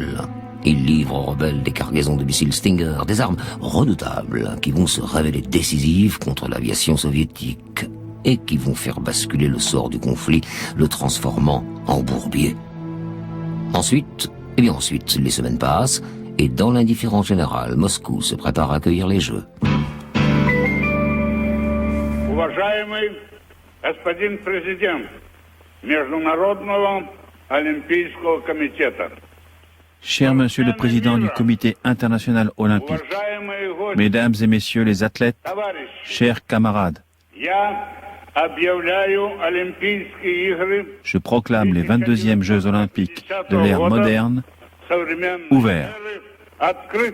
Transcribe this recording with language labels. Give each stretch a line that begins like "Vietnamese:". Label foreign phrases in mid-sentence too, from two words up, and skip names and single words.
French: Ils livrent aux rebelles des cargaisons de missiles Stinger, des armes redoutables qui vont se révéler décisives contre l'aviation soviétique et qui vont faire basculer le sort du conflit, le transformant en bourbier. Ensuite, les semaines passent et dans l'indifférence générale, Moscou se prépare à accueillir les Jeux.
Russian: Уважаемый господин президент Международного олимпийского комитета.
French: Cher Monsieur le Président du Comité international olympique, Mesdames et Messieurs les athlètes, chers camarades, je proclame les 22e Jeux olympiques de l'ère moderne ouverts.